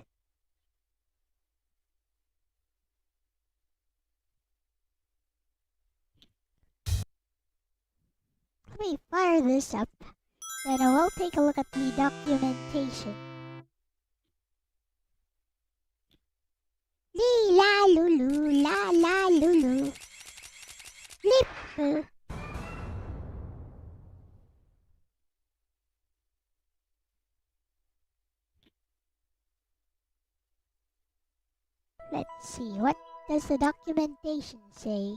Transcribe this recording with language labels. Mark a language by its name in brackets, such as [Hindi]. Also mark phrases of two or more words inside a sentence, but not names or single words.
[English] Let me fire this up, then I will take a look at the documentation. Lee la lulu, la la lulu. Lip. Let's see, what does the documentation say?